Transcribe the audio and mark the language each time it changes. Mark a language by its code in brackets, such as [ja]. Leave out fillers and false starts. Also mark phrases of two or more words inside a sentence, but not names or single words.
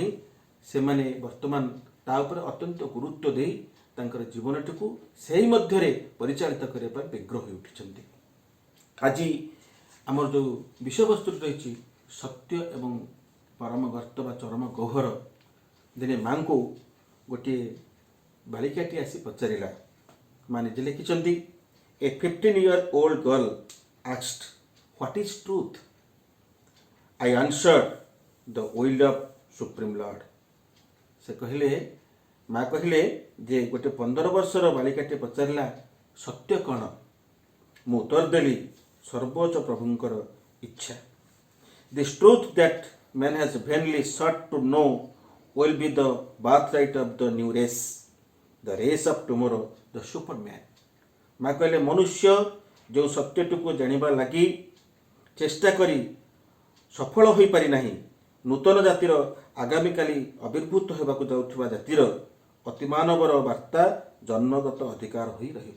[or] ସେମାନେ ବର୍ତ୍ତମାନ ତା ଉପରେ ଅତ୍ୟନ୍ତ ଗୁରୁତ୍ୱ ଦେଇ ତାଙ୍କର ଜୀବନଟିକୁ ସେହି ମଧ୍ୟରେ ପରିଚାଳିତ କରିବା ପାଇଁ ବ୍ୟଗ୍ର ହୋଇ ଉଠିଛନ୍ତି। ଆଜି ଆମର ଯେଉଁ ବିଷୟବସ୍ତୁଟି ରହିଛି ସତ୍ୟ ଏବଂ ପରମ ଗର୍ତ୍ତ ବା ଚରମ ଗହ୍ୱର, ଦିନେ ମାଙ୍କୁ ଗୋଟିଏ ବାଳିକାଟି ଆସି ପଚାରିଲା। ମା ନିଜେ ଲେଖିଛନ୍ତି, [en] ଏ 15-year-old girl asked, "What is truth?" I answered, "The will of Supreme Lord. [or] ସେ କହିଲେ, ମା କହିଲେ ଯେ ଗୋଟେ 15 ବର୍ଷର ବାଳିକାଟେ ପଚାରିଲା ସତ୍ୟ କ'ଣ? ମୁଁ ଉତ୍ତର ଦେଲି ସର୍ବୋଚ୍ଚ ପ୍ରଭୁଙ୍କର ଇଚ୍ଛା। [en] This truth that man has vainly sought to know will be the birthright of the new race, the race of tomorrow, the superman. [or] ମା କହିଲେ ମନୁଷ୍ୟ ଯେଉଁ ସତ୍ୟଟିକୁ ଜାଣିବା ଲାଗି ଚେଷ୍ଟା କରି ସଫଳ ହୋଇପାରି ନାହିଁ, ନୂତନ ଜାତିର ଆଗାମୀକାଲି ଆବିର୍ଭୂତ ହେବାକୁ ଯାଉଥିବା ଜାତିର ଅତିମାନବର ବାର୍ତ୍ତା ଜନ୍ମଗତ ଅଧିକାର ହୋଇ ରହିବ।